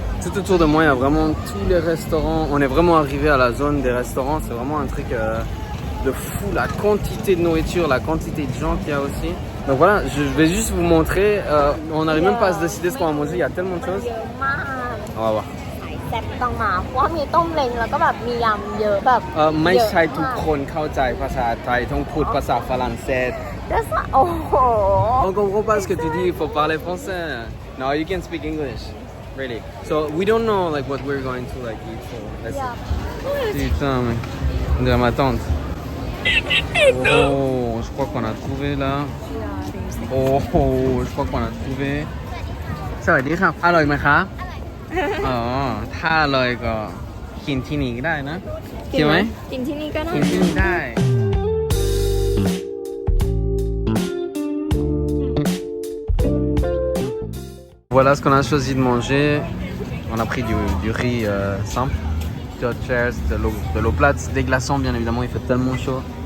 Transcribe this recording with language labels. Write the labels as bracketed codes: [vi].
[fr] tout autour de moi, il y a vraiment tous les restaurants. On est vraiment arrivé à la zone des restaurants. C'est vraiment un truc de fou. La quantité de nourriture, la quantité de gens qu'il y a aussi. Donc voilà, je vais juste vous montrer. On n'arrive même pas à se décider ce qu'on va manger. Il y a tellement de choses. [th] เยอะมาก [fr] On va voir. [th] แซ่บต้องมาเพราะว่ามีต้มเล้งแล้วก็แบบมียำเยอะแบบ ไม่ใช่ทุกคนเข้าใจภาษาไทยต้องพูดภาษาฝรั่งเศส [en] That's not โอ้โห [fr] On comprend pas ce que tu dis, il faut parler français. [en] No, you can speak English. Really. So we don't know like what we're going to like eat. So let's see. [fr] Putain, mec. On dirait ma tante. Oh, je crois qu'on a trouvé là. Oh, je crois qu'on a trouvé. [th] สวัสดีครับ อร่อยไหมครับ อ๋อ ถ้าอร่อยก็กินที่นี่ก็ได้นะกินไหม กินที่นี่ก็ได้ กินที่นี่ได้ [fr] Voilà ce qu'on a choisi de manger. On a pris du riz simple, du hot chairs, de l'eau plate, des glaçons bien évidemment, il fait tellement chaud.